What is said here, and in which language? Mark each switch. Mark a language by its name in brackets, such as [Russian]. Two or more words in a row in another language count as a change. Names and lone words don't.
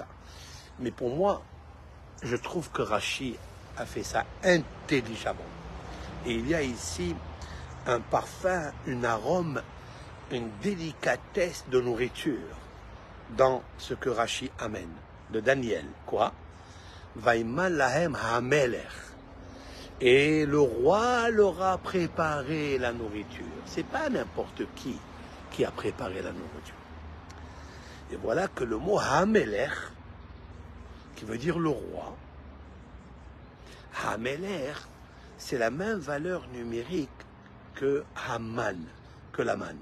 [French] Mais pour moi, je trouve que Rachid a fait ça intelligemment. Et il y a ici un parfum, un arôme, une délicatesse de nourriture dans ce que Rachid amène de Daniel. Quoi? [Hebrew] וימן להם המלך. [French] Et le roi leur a préparé la nourriture. C'est pas n'importe qui a préparé la nourriture. Et voilà que le mot hamelech, qui veut dire le roi, hamelech, c'est la même valeur numérique que Haman, que la manne.